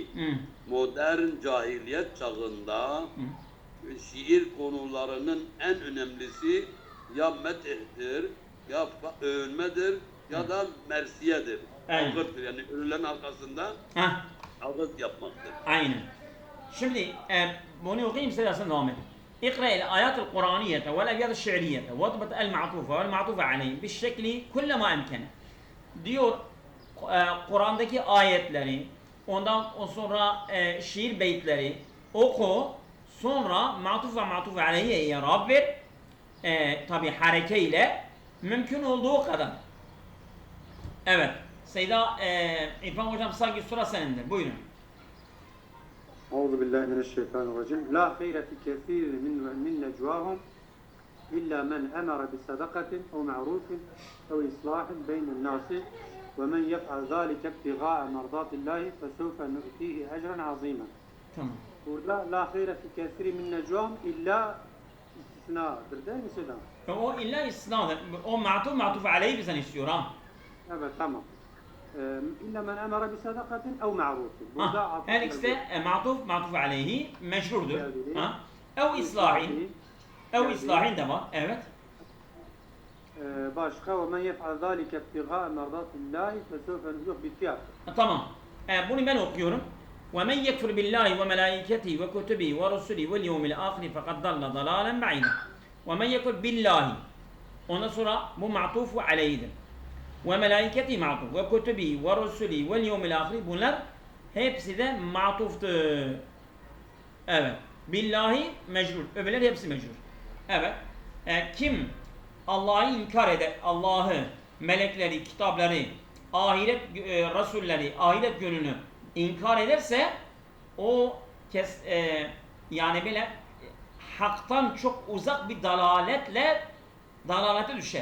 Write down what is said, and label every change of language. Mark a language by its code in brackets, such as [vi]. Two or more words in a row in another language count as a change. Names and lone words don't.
[tr] Modern cahiliyet çağında şiir konularının en önemlisi ya medihtir, ya övülmedir, ya da mersiyedir. Ağıttır, yani ölülerin arkasında ağıt yapmaktır. Aynen. Şimdi bunu okuyayım size devam edin. [ar] اقرأ الآيات القرآنية والأبيات الشعرية واضبط المعطوفة والمعطوفة عليه بالشكل كلما أمكن. [tr] Diyor Kur'an'daki ayetleri, ondan sonra şiir beyitleri oku, sonra matuf ve matuf aleyhiye i'rab ver. Tabi harekeyle mümkün olduğu kadar. Evet. Seyda İrfan hocam sanki sıra senindir. Buyurun. [ar] أعوذ بالله من الشيطان الرجيم لا خير في كثير من نجواهم إلا من أمر بصدقة أو معروف أو إصلاح بين الناس ومن يفعل ذلك ابتغاء مرضات الله فسوف نؤتيه أجرا عظيما. [tr] Tamam. Burada [ar] لا خير في كثير من نجواهم إلا [tr] istisnadır değil mi Selam? O illa istisnadır. O matuf aleyhi bizden istiyor ha. Evet tamam. [ar] إلا من أمر بصدقة أو معروف. [tr] Burada her ikisi de matuf aleyhi meşhurdur. Ha? [ar] أو إصلاح. أو إصلاح [tr] de var. Evet. [ar] Başka ومن يفعل ذلك ابتغاء مرضات الله فسوف نؤتيه [tr] bitti artık. Tamam. Bunu ben okuyorum. [ar] وَمَنْ يَكْفُرْ بِاللّٰهِ وَمَلَائِكَتِهِ وَكُتُبِهِ وَرُسُلِهِ وَالْيَوْمِ الْآخِرِ فَقَدْ ضَلَّ ضَلَالًا بَعِيدًا. وَمَنْ يَكْفُرْ بِاللّٰهِ [tr] ondan sonra bu ma'tufu aleyhidir. [ar] وَمَلَائِكَتِهِ ma'tuf وَكُتُبِهِ وَرُسُلِهِ وَالْيَوْمِ الْآخِرِ [tr] bunlar hepsi de ma'tuftur. Evet. Billahi mecrur. Öbürleri hepsi mecrur. Evet. Kim Allah'ı inkar eder, Allah'ı, melekleri, kitapları, ahiret rasulleri, ahiret gününü inkar ederse o yani böyle haktan çok uzak bir dalalete düşer.